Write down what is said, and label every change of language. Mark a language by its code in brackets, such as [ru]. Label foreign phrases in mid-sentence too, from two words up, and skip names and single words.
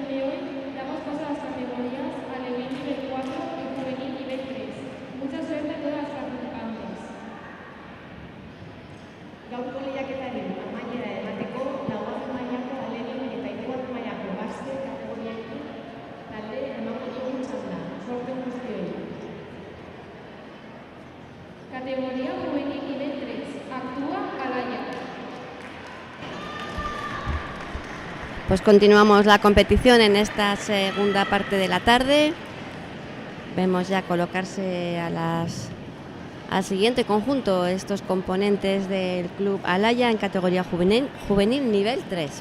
[es] de hoy, damos paso a las categorías Alevín nivel 4 y Juvenil nivel 3. Mucha suerte a todas las participantes. [eu] Gaurko lehiaketaren amaiera emateko, laugarren mailako Alevín eta hirugarren mailako Basque kategoriekin talde emango dugun txanda. Sorte guztioi. [es] Categoría Juvenil nivel 3. Actúa Alaya. Pues continuamos la competición en esta segunda parte de la tarde. Vemos ya colocarse al siguiente conjunto estos componentes del club Alaya en categoría juvenil nivel 3.